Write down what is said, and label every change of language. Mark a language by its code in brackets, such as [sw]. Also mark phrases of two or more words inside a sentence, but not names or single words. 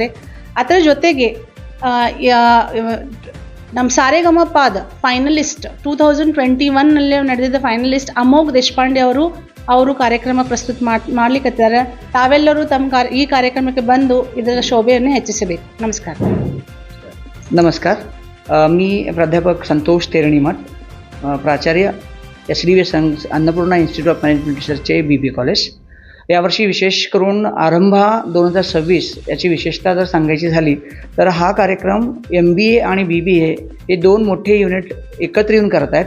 [kn] ಅದರ ಜೊತೆಗೆ ನಮ್ಮ ಸಾರೆಗಮಪಾದ ಫೈನಲಿಸ್ಟ್ 2021ನಲ್ಲಿ ನಡೆದಿದ್ದ ಫೈನಲಿಸ್ಟ್ ಅಮೋಘ್ ದೇಶಪಾಂಡೆ ಅವರು ಕಾರ್ಯಕ್ರಮ ಪ್ರಸ್ತುತ ಮಾಡ್ಲಿಕ್ಕತ್ತಿದ್ದಾರೆ. ತಾವೆಲ್ಲರೂ ಈ ಕಾರ್ಯಕ್ರಮಕ್ಕೆ ಬಂದು ಇದರ ಶೋಭೆಯನ್ನು ಹೆಚ್ಚಿಸಬೇಕು. ನಮಸ್ಕಾರ. [mr] नमस्कार, मी प्राध्यापक संतोष तेरणीमठ, प्राचार्य SDVS अन्नपूर्णा इन्स्टिट्यूट ऑफ मॅनेजमेंट रिसर्चचे BBA कॉलेज. यावर्षी विशेष करून आरंभा 2026 याची विशेषता जर सांगायची झाली तर हा कार्यक्रम MBA आणि BBA हे दोन मोठे युनिट एकत्र येऊन करत आहेत.